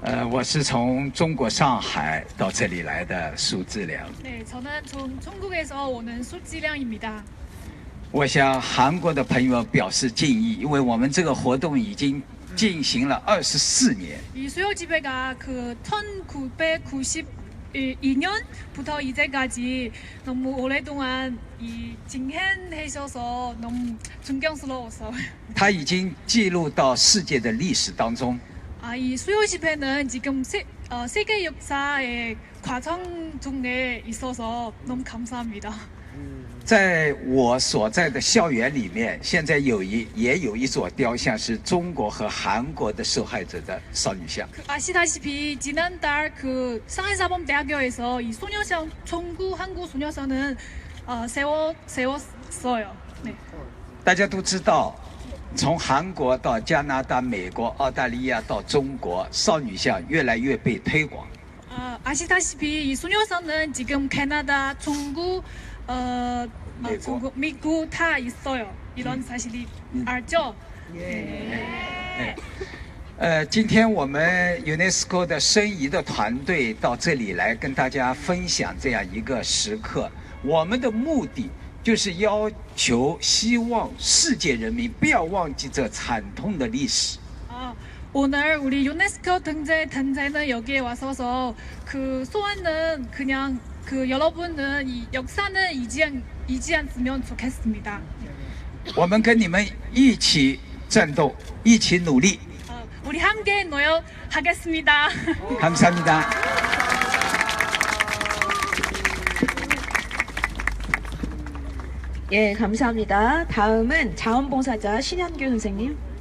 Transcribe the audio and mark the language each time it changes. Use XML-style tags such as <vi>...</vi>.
<zh>我是从中国上海到这里来的苏志良。</zh> <ko>네, 저는 중국에서 오는 수지량입니다.</ko> <zh>我向韩国的朋友表示敬意，因为我们这个活动已经进行了24年。</zh> <ko>이 수요 집회가 그 1992년부터 이제까지 너무 오랫동안 진행하셔서 너무 존경스러워서.</ko> <zh>它已经记录到世界的历史当中。</zh> <ko>이 수요 집회는 지금 세계 역사의 과정 중에 있어서 너무 감사합니다.</ko> <zh>在我所在的校园里面，现在也有一座雕像，是中国和韩国的受害者的少女像。</zh> <ko>아시다시피 지난달 그 상해사범대학교에서 이 소녀상 청구 한국 소녀상은 세웠어요. 네.</ko> <zh>大家都知道，从韩国到加拿大、美国、澳大利亚到中国，少女像越来越被推广。</zh> <ko>아시다시피 이 소녀상은 지금 캐나다, 중국, 미국 다 있어요. 이런 사실이 알죠? 네.</ko> <zh>今天我们 UNESCO 的申遗的团队到这里来跟大家分享这样一个时刻。我们的目的就是要求、希望世界人民不要忘记这惨痛的历史。</zh> <ko>오늘 우리 유네스코 단체는 여기에 와서서 그 소원은 그냥 그 여러분은 이 역사는 잊지 않으면 좋겠습니다.</ko> <zh>我们跟你们一起战斗，一起努力。</zh> <ko>우리 함께 노력하겠습니다. 감사합니다. 예, 감사합니다. 다음은 자원봉사자 신현규 선생님.</ko>